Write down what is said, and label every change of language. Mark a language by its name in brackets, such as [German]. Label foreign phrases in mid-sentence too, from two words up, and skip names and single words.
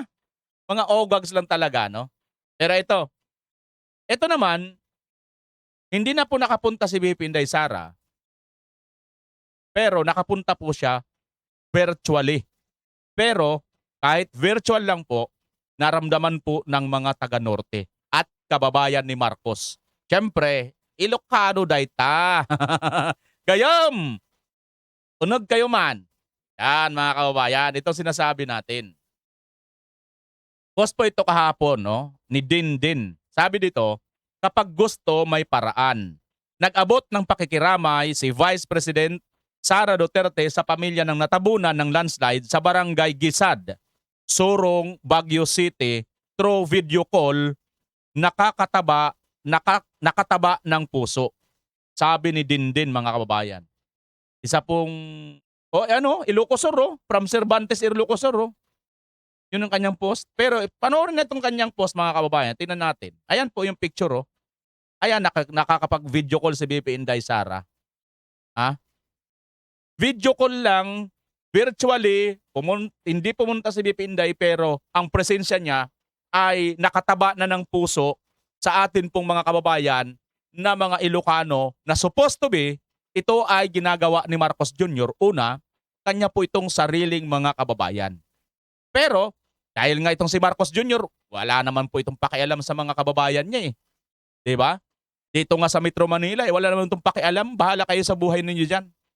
[Filipino] Mga ogags lang talaga, no? Pero ito naman, hindi na po nakapunta si BP Inday Sara, pero nakapunta po siya virtually. Pero kahit virtual lang po, naramdaman po ng mga taga-Norte at kababayan ni Marcos. Siyempre, [Iloko] Ilocano dayta. Gayam! [Filipino] Tunog kayo man. Yan mga kababayan, ito sinasabi natin. Post po ito kahapon, no? Ni Din. Sabi dito, kapag gusto may paraan. Nag-abot ng pakikiramay si Vice President Sara Duterte sa pamilya ng natabunan ng landslide sa Barangay Gisad, Sorong, Baguio City [English] through video call, [Filipino] nakataba ng puso. Sabi ni Din mga kababayan. Isa pong Ilocosur, from Cervantes Ilocosur. Yun ang kanyang post. Pero panoorin na itong kanyang post mga kababayan. Tingnan natin. Ayan po yung picture. Ayan, nakakapag-video call si BP Inday Sara. Video call lang, virtually, hindi pumunta si BP Inday pero ang presensya niya ay nakataba na ng puso sa atin pong mga kababayan na mga Ilocano na [English] supposed to be, [Filipino] ito ay ginagawa ni Marcos Jr. Una, kanya po itong sariling mga kababayan. Pero, dahil nga itong si Marcos Jr., wala naman po itong pakialam sa mga kababayan niya eh. Diba? Dito nga sa Metro Manila, wala naman itong pakialam. Bahala kayo sa buhay ninyo dyan.